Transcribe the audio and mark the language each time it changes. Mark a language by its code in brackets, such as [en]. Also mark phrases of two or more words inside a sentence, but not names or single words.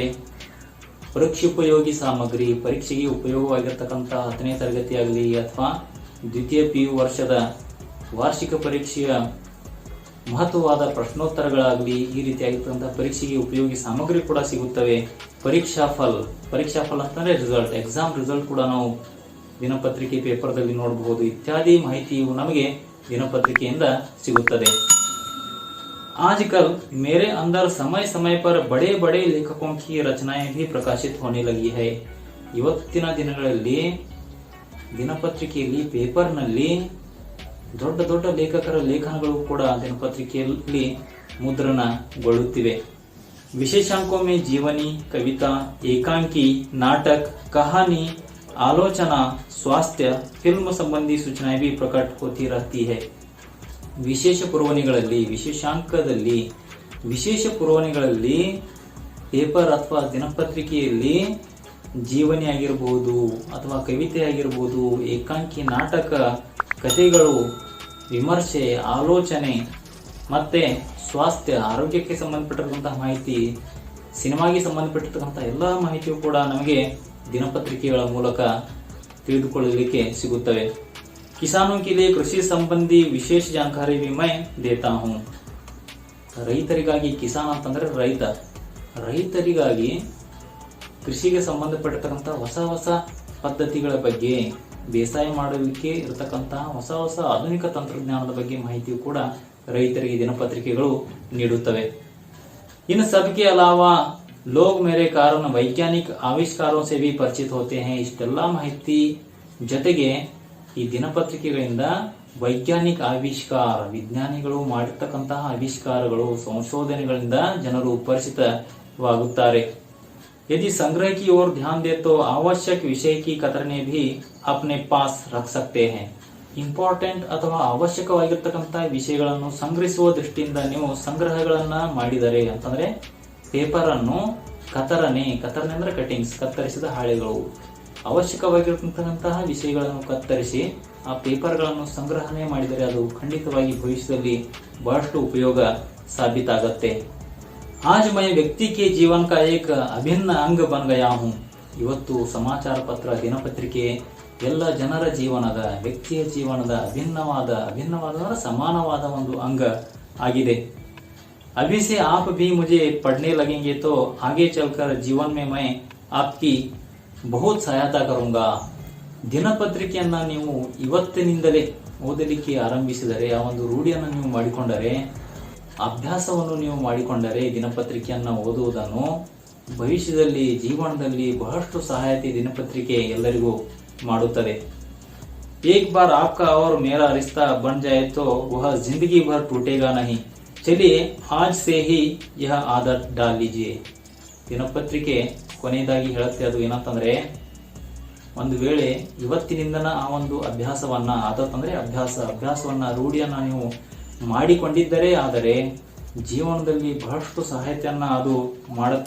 [kn] ಪರೀಕ್ಷೋಪಯೋಗಿ ಸಾಮಗ್ರಿ, ಪರೀಕ್ಷೆಗೆ ಉಪಯೋಗವಾಗಿರ್ತಕ್ಕಂತಹ 10ನೇ ತರಗತಿ ಆಗಲಿ ಅಥವಾ ದ್ವಿತೀಯ PU ವರ್ಷದ ವಾರ್ಷಿಕ ಪರೀಕ್ಷೆಯ ಮಹತ್ವವಾದ ಪ್ರಶ್ನೋತ್ತರಗಳಾಗಲಿ, ಈ ರೀತಿಯಾಗಿರ್ತಕ್ಕಂತಹ ಪರೀಕ್ಷೆಗೆ ಉಪಯೋಗಿ ಸಾಮಗ್ರಿ ಕೂಡ ಸಿಗುತ್ತವೆ. [hi] परीक्षा फल [kn] ಅಂತಂದ್ರೆ ರಿಸಲ್ಟ್, [en] exam result [kn] ಕೂಡ ನಾವು ದಿನಪತ್ರಿಕೆ ಪೇಪರ್ದಲ್ಲಿ ನೋಡಬಹುದು. ಇತ್ಯಾದಿ ಮಾಹಿತಿಯು ನಮಗೆ ದಿನಪತ್ರಿಕೆಯಿಂದ ಸಿಗುತ್ತದೆ. [hi] आजकल मेरे अंदर समय समय पर बड़े बड़े लेखकों की रचनाएं भी प्रकाशित होने लगी है. [kn] ಇವತ್ತಿನ ದಿನಗಳಲ್ಲಿ ದಿನಪತ್ರಿಕೆಯಲ್ಲಿ ಪೇಪರ್ನಲ್ಲಿ ದೊಡ್ಡ ದೊಡ್ಡ ಲೇಖಕರ ಲೇಖನಗಳು ಕೂಡ ದಿನಪತ್ರಿಕೆಯಲ್ಲಿ ಮುದ್ರಣಗೊಳ್ಳುತ್ತಿವೆ. [hi] विशेषांकों में जीवनी, कविता, एकांकी, नाटक, कहानी, आलोचना, स्वास्थ्य, फिल्म संबंधी सूचनाएं भी प्रकट होती रहती है. [kn] ವಿಶೇಷ ಪುರವಣಿಗಳಲ್ಲಿ ಪೇಪರ್ ಅಥವಾ ದಿನಪತ್ರಿಕೆಯಲ್ಲಿ ಜೀವನಿ ಆಗಿರಬಹುದು ಅಥವಾ ಕವಿತೆ ಆಗಿರಬಹುದು, ಏಕಾಂಕಿ, ನಾಟಕ, ಕಥೆಗಳು, ವಿಮರ್ಶೆ, ಆಲೋಚನೆ, ಮತ್ತೆ ಸ್ವಾಸ್ಥ್ಯ, ಆರೋಗ್ಯಕ್ಕೆ ಸಂಬಂಧಪಟ್ಟಿರುವಂತಹ ಮಾಹಿತಿ, ಸಿನಿಮಾಗೆ ಸಂಬಂಧಪಟ್ಟಿರ್ತಕ್ಕಂತಹ ಎಲ್ಲ ಮಾಹಿತಿಯು ಕೂಡ ನಮಗೆ ದಿನಪತ್ರಿಕೆಗಳ ಮೂಲಕ ತಿಳಿದುಕೊಳ್ಳಲಿಕ್ಕೆ ಸಿಗುತ್ತವೆ. [hi] किसानों के लिए कृषि संबंधी विशेष जानकारी भी मैं देता हूँ. [kn] ರೈತರಿಗಾಗಿ, ಕಿಸಾನ್ ಅಂತಂದ್ರೆ ರೈತರಿಗಾಗಿ ಕೃಷಿಗೆ ಸಂಬಂಧಪಟ್ಟಿರ್ತಕ್ಕಂತಹ ಹೊಸ ಪದ್ಧತಿಗಳ ಬಗ್ಗೆ, ಬೇಸಾಯ ಮಾಡಲಿಕ್ಕೆ ಇರತಕ್ಕಂತಹ ಹೊಸ ಆಧುನಿಕ ತಂತ್ರಜ್ಞಾನದ ಬಗ್ಗೆ ಮಾಹಿತಿಯು ಕೂಡ ರೈತರಿಗೆ ದಿನಪತ್ರಿಕೆಗಳು ನೀಡುತ್ತವೆ. [hi] इन सब के अलावा लोग मेरे कारण वैज्ञानिक आविष्कारों से भी परिचित होते हैं. [kn] ಇಷ್ಟೆಲ್ಲ ಮಾಹಿತಿ ಜೊತೆಗೆ ಈ ದಿನಪತ್ರಿಕೆಗಳಿಂದ ವೈಜ್ಞಾನಿಕ ಆವಿಷ್ಕಾರ, ವಿಜ್ಞಾನಿಗಳು ಮಾಡಿರ್ತಕ್ಕಂತಹ ಆವಿಷ್ಕಾರಗಳು, ಸಂಶೋಧನೆಗಳಿಂದ ಜನರು ಪರಿಚಿತವಾಗುತ್ತಾರೆ. [hi] यदि संग्रह की ओर ध्यान दे तो आवश्यक विषय की कतरने भी अपने पास रख सकते हैं. [kn] ಇಂಪಾರ್ಟೆಂಟ್ ಅಥವಾ ಅವಶ್ಯಕವಾಗಿರ್ತಕ್ಕಂತಹ ವಿಷಯಗಳನ್ನು ಸಂಗ್ರಹಿಸುವ ದೃಷ್ಟಿಯಿಂದ ನೀವು ಸಂಗ್ರಹಗಳನ್ನ ಮಾಡಿದರೆ ಅಂತಂದ್ರೆ ಪೇಪರ್ ಅನ್ನು ಕತರನೆ ಅಂದ್ರೆ ಕಟಿಂಗ್ಸ್, ಕತ್ತರಿಸಿದ ಹಾಳೆಗಳು, ಅವಶ್ಯಕವಾಗಿರತಕ್ಕಂತಹ ವಿಷಯಗಳನ್ನು ಕತ್ತರಿಸಿ ಆ ಪೇಪರ್ಗಳನ್ನು ಸಂಗ್ರಹಣೆ ಮಾಡಿದರೆ ಅದು ಖಂಡಿತವಾಗಿ ಭವಿಷ್ಯದಲ್ಲಿ ಬಹಳಷ್ಟು ಉಪಯೋಗ ಸಾಬೀತಾಗತ್ತೆ. [hi] आज मैं व्यक्ति के जीवन का एक अभिन्न अंग बन गया हूँ. [kn] ಇವತ್ತು ಸಮಾಚಾರ ಪತ್ರ ದಿನಪತ್ರಿಕೆ ಎಲ್ಲ ಜನರ ಜೀವನದ, ವ್ಯಕ್ತಿಯ ಜೀವನದ ಅಭಿನ್ನವಾದ ಸಮಾನವಾದ ಒಂದು ಅಂಗ ಆಗಿದೆ. [hi] अभी से आप भी मुझे पढ़ने लगेंगे तो आगे चलकर जीवन में मैं आपकी बहुत सहायता करूंगा. [kn] ದಿನಪತ್ರಿಕೆಯನ್ನ ನೀವು ಇವತ್ತಿನಿಂದಲೇ ಓದಲಿಕ್ಕೆ ಆರಂಭಿಸಿದರೆ, ಆ ಒಂದು ರೂಢಿಯನ್ನು ನೀವು ಮಾಡಿಕೊಂಡರೆ, ಅಭ್ಯಾಸವನ್ನು ನೀವು ಮಾಡಿಕೊಂಡರೆ ದಿನಪತ್ರಿಕೆಯನ್ನ ಓದುವುದನ್ನು, ಭವಿಷ್ಯದಲ್ಲಿ ಜೀವನದಲ್ಲಿ ಬಹಳಷ್ಟು ಸಹಾಯತೆ ದಿನಪತ್ರಿಕೆ ಎಲ್ಲರಿಗೂ ಮಾಡುತ್ತದೆ. [hi] एक बार आपका और मेरा रिश्ता बन जाए तो वह जिंदगी भर टूटेगा नहीं. चलिए आज से ही यह आदत डाल लीजिए. [kn] ದಿನಪತ್ರಿಕೆ ಕೊನೆಯದಾಗಿ ಹೇಳುತ್ತೆ, ಅದು ಏನಂತಂದ್ರೆ, ಒಂದು ವೇಳೆ ಇವತ್ತಿನಿಂದನ ಆ ಒಂದು ಅಭ್ಯಾಸವನ್ನ, ಆದತ್ ಅಂದ್ರೆ ಅಭ್ಯಾಸವನ್ನ, ರೂಢಿಯನ್ನ ನೀವು ಮಾಡಿಕೊಂಡಿದ್ದರೆ ಆದರೆ ಜೀವನದಲ್ಲಿ ಬಹಳಷ್ಟು ಸಹಾಯತೆಯನ್ನ ಅದು ಮಾಡುತ್ತೆ.